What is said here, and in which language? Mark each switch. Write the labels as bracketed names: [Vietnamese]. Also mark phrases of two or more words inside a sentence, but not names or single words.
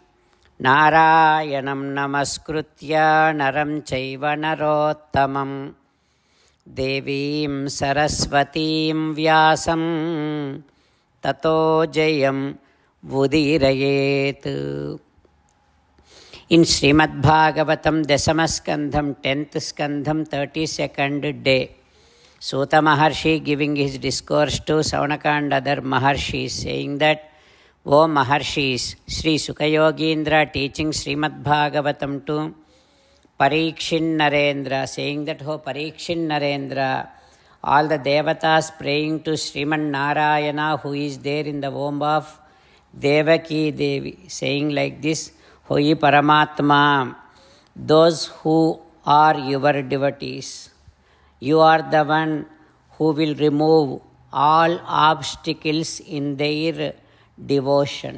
[Sanskrit] नारायणं नमस्कृत्य नरं चैव नरोत्तमम् देवीं सरस्वतीं व्यासं ततो जयम् उदीरयेत्. [English] In Srimad Bhagavatam, Dasamaskandham, 10th Skandham, 32nd day, Suta Maharshi giving his discourse to Saunaka and other Maharshis, saying that, "O Maharshis," Sri Sukha Yogindra teaching Srimad Bhagavatam to Parikshin Narendra, saying that, "O Parikshin Narendra," all the devatas praying to Sriman Narayana, who is there in the womb of Devaki Devi, saying like this, "Hoye Paramatma, those who are your devotees, you are the one who will remove all obstacles in their devotion.